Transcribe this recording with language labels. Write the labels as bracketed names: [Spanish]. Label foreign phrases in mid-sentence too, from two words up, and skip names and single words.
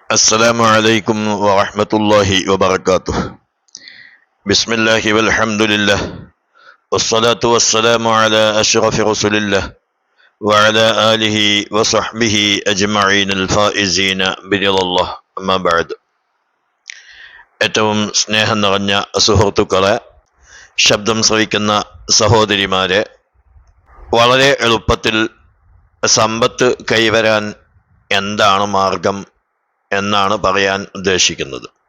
[Arabic] السلام عليكم ورحمة الله وبركاته. بسم الله والحمد لله والصلاة والسلام على أشرف رسول الله وعلى آله وصحبه أجمعين الفائزين برضا الله. أما بعد. [Malayalam] ഏറ്റവും സ്നേഹം നിറഞ്ഞ സുഹൃത്തുക്കളെ, ശബ്ദം ശ്രവിക്കുന്ന സഹോദരിമാരെ, വളരെ എളുപ്പത്തിൽ സമ്പത്ത് കൈവരാൻ എന്താണ് മാർഗം എന്നാണ് പറയാൻ ഉദ്ദേശിക്കുന്നത്.